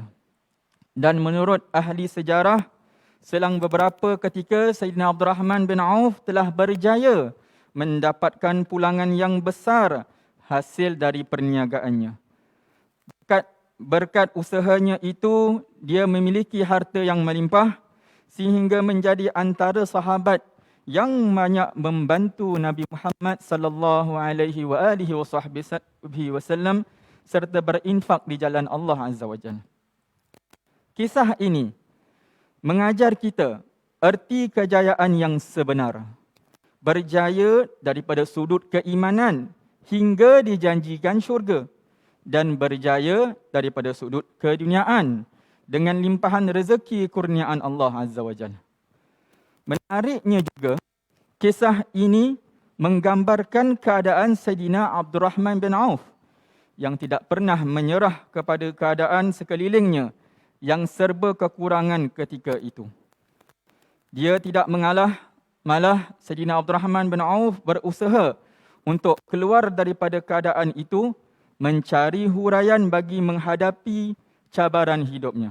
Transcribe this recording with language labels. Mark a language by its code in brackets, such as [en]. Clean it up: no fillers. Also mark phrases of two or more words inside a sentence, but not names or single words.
[ms] Dan menurut ahli sejarah, selang beberapa ketika Sayyidina Abdurrahman bin Auf telah berjaya mendapatkan pulangan yang besar hasil dari perniagaannya. Berkat usahanya itu, dia memiliki harta yang melimpah sehingga menjadi antara sahabat yang banyak membantu Nabi Muhammad [ar] صلى الله عليه وآله وسلم [ms] serta berinfak di jalan Allah [ar] عز وجل. [ms] Kisah ini mengajar kita erti kejayaan yang sebenar. berjaya daripada sudut keimanan hingga dijanjikan syurga, dan berjaya daripada sudut keduniaan dengan limpahan rezeki kurniaan Allah [ar] عز وجل. [ms] Menariknya juga, kisah ini menggambarkan keadaan Sayyidina Abdurrahman bin Auf yang tidak pernah menyerah kepada keadaan sekelilingnya yang serba kekurangan ketika itu. Dia tidak mengalah, malah Sayyidina Abdurrahman bin Auf berusaha untuk keluar daripada keadaan itu, mencari huraian bagi menghadapi cabaran hidupnya.